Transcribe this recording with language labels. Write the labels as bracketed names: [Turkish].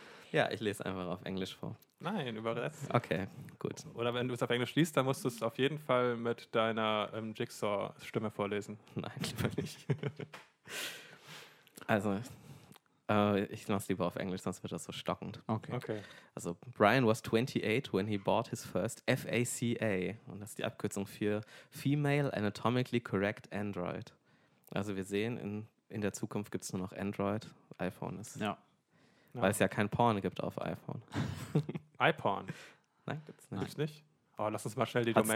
[German] Ja, ich lese einfach auf Englisch vor. Nein, übersetzt. Okay, gut. Oder wenn du es auf Englisch liest, dann musst du es auf jeden Fall mit deiner Jigsaw-Stimme vorlesen. Nein, lieber nicht. Also, ich mache es lieber auf Englisch, sonst wird das so stockend. Okay. Okay. [English] Also, Brian was 28 when he bought his first FACA. [German] Und das ist die Abkürzung für Female Anatomically Correct Android. Also, wir sehen, in der Zukunft gibt es nur noch Android. iPhone ist... Ja. Weil es ja kein Porn gibt auf iPhone. iPorn? Nein, gibt's nicht. Gibt's nicht? Oh, lass uns mal schnell die Domain.